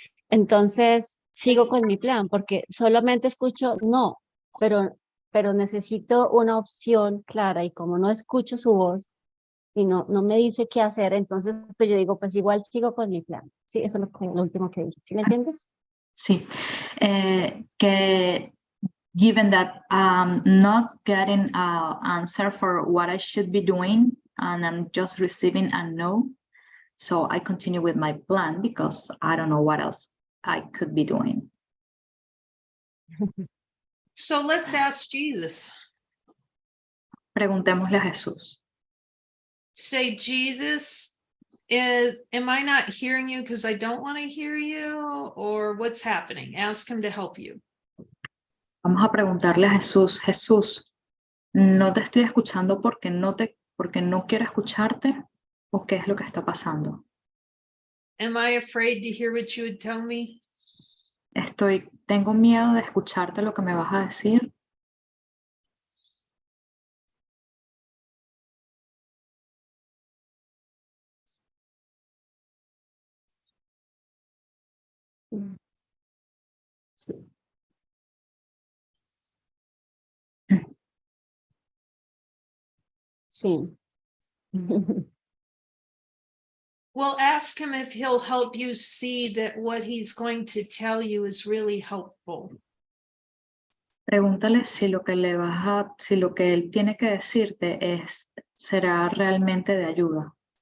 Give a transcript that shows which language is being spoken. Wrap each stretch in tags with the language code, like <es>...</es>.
<es>Entonces sigo con mi plan porque solamente escucho no, pero necesito una opción clara y como no escucho su voz y no me dice qué hacer, entonces pues yo digo, pues igual sigo con mi plan. Sí, eso es lo último que dije. ¿Sí me entiendes? sí, que</es> <en>given that I'm not getting an answer for what I should be doing and I'm just receiving a no, so I continue with my plan because I don't know what else I could be doing. So let's ask Jesus.</en> <es>Preguntémosle a Jesús.</es> <en>Say, Jesus, am I not hearing you because I don't want to hear you, or what's happening? Ask him to help you.</en> <es>Vamos a preguntarle a Jesús, Jesús, no te estoy escuchando porque no te porque no quiero escucharte o qué es lo que está pasando.</es> <en>Am I afraid to hear what you would tell me?</en> <es>Tengo miedo de escucharte lo que me vas a decir. Sí. Sí.</es> <en>Well, ask him if he'll help you see that what he's going to tell you is really helpful.</en> <es>Pregúntale si lo que si lo que él tiene que decirte será realmente de ayuda.</es>